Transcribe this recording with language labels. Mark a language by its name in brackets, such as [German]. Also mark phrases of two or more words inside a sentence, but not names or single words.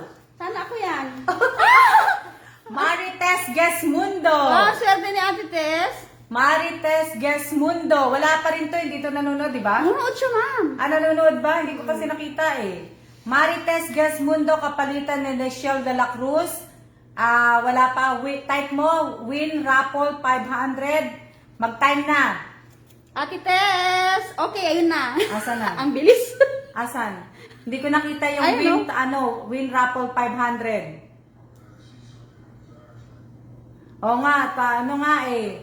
[Filipino] Sana ako yan. Marites Gesmundo. Oh, swerte ni Ate Tess. Marites Gesmundo. Wala pa rin to. Hindi to nanonood, di ba? Nanonood siya, ma'am. Nanonood ba? Hindi ko kasi nakita eh. Marites Gesmundo, kapalitan ni Rachel de la Cruz. Wala pa. Type mo, [English] win raffle 500. [Filipino] Mag-time na. Ate Tess. Okay, ayun na. Asan na? Ang bilis. Asan? Hindi ko nakita yung Ayun, [English] win raffle 500. [Filipino] Oo nga, ano nga eh.